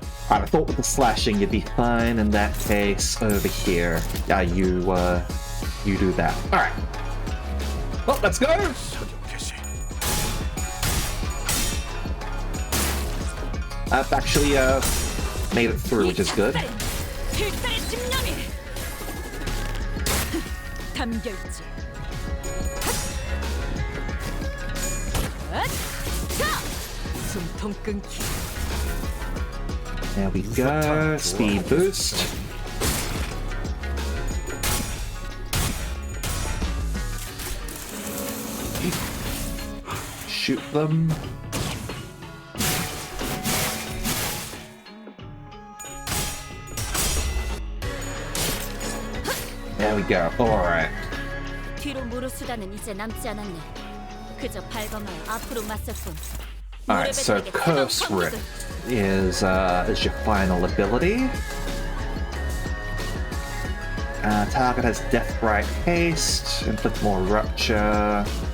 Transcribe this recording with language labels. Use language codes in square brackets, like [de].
[en] I thought with the slashing you'd be fine in that case over here. Yeah, you do that. Alright. Well, let's go! [ko] 사격 개시. [en] I've actually made it through, which is good. [ko] 필살의 심령이 담겨있지. 숨통 끊기. [en] There we go. Speed boost. Shoot them. There we go. Alright. [ko] 뒤로 무릎 수단은 이제 남지 않았네. 그저 발광하여 앞으로 맞설 뿐. [en] Alright, so Curse Rip is your final ability. Target has Deathbright Haste, inflict more Rupture.